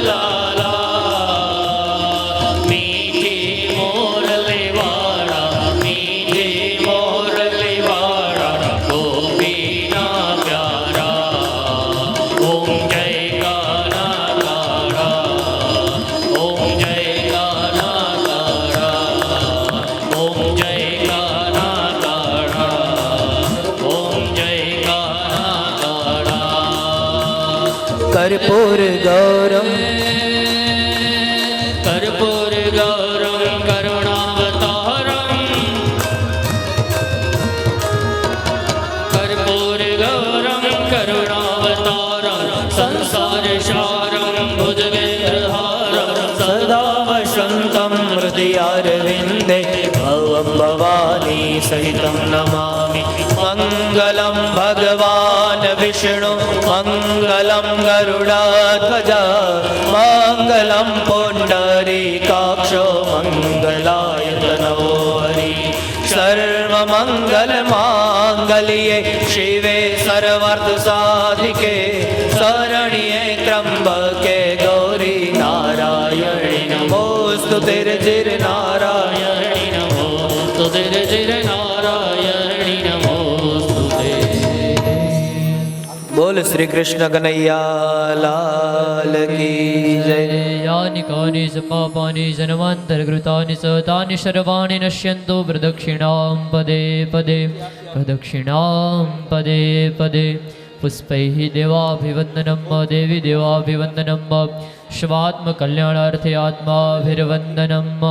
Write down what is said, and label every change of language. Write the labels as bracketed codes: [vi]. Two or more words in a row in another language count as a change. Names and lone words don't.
[gu] લાલા મીઠી મોરલે વાડા મીઠી મોરલે વાડા ગોપી ના પ્યારા ઓમ જય કાના કાડા ઓમ જય કાના કાડા ઓમ જય કાના કાડા ઓમ જય કાના કાડા [sa] કર્પૂર ગૌરમ कर्पूर गौरम करुणावतारम कर्पूर गौरम करुणावतारम संसार सारम भुजगेन्द्रहारम सदा વસંતમ હૃદયારવિંદે ભવમ ભવાની સહિતમ નમામિ મંગલમ ભગવાન વિષ્ણુ મંગલમ ગરુડાધ્વજા મંગલમ પુંડરીકાક્ષો મંગલાય તનવો હરિ સર્વમંગલ માંગલ્યે શિવે સર્વાર્થ સાધિકે શરણ્યે ત્રંબકે ગૌરી નારાયણી નમોસ્તુ તિર્જિર નારાયણી नमो स्तुते जय नारायणी नमो स्तुते [hi] बोल श्री कृष्ण कनैया लाल की जय [sa] यानि कानि च पापानि जन्मान्तरकृतानि च तानि सर्वाणि नश्यन्तु प्रदक्षिणां पदे पदे प्रदक्षिणां पदे पदे पुष्पैः देवाभिवन्दनं देवी देवाभिवन्दनं स्वात्मकल्याणार्थे आत्माभिर्वन्दनं